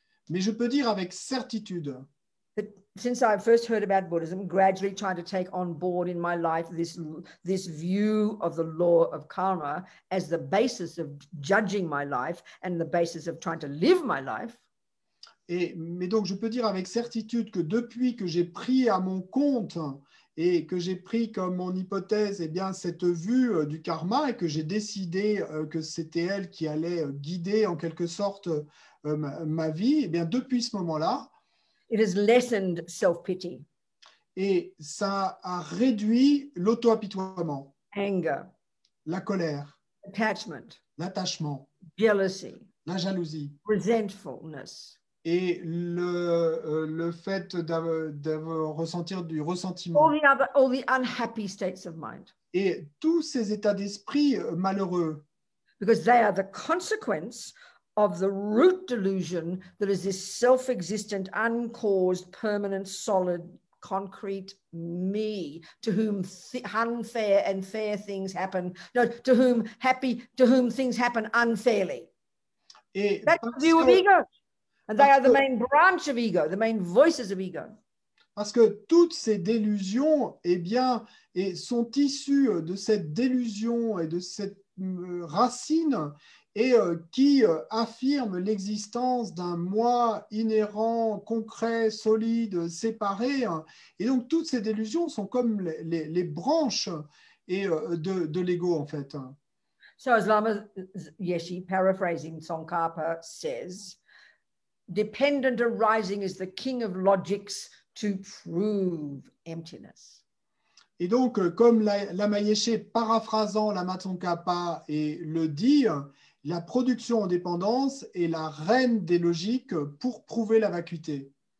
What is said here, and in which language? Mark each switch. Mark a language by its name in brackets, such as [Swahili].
[French] Mais je peux dire avec certitude. [English] That since I first heard about Buddhism, gradually trying to take on board in my life this view of the law of karma as the basis of judging my life and the basis of trying to live my life. [French] Mais donc, je peux dire avec certitude que depuis que j'ai pris à mon compte et que j'ai pris comme mon hypothèse cette vue du karma et que j'ai décidé que c'était elle qui allait guider en quelque sorte ma vie, depuis ce moment-là, [English] it has lessened self-pity. [French] Et ça a réduit l'auto-apitoiement, [English] anger, [French] la colère, [English] attachment, [French] l'attachement, [English] jealousy, [French] la jalousie [English] resentfulness, [French] et le fait d'avoir ressentir du ressentiment [English] all the unhappy states of mind. [French] et tous ces états d'esprit malheureux. [English] Because they are the consequence of the root delusion that is this self-existent, uncaused, permanent, solid, concrete me, to whom unfair and fair things happen, no, to whom things happen unfairly. [French] Et [English] that's the view of ego. And they are the main branch of ego, the main voices of ego. [French] Parce que toutes ces délusions, sont issues de cette délusion et de cette racine et qui affirme l'existence d'un moi inhérent, concret, solide, séparé. Et donc, toutes ces délusions sont comme les branches de l'ego, en fait. [English] So as Lama Yeshe, paraphrasing Tsongkhapa, says, dependent arising is the king of logics to prove emptiness. [French] Et donc, comme Lama Yeshe, paraphrasant Lama Tsongkhapa, le dit, la production en dépendance est la reine des logiques pour prouver la vacuité.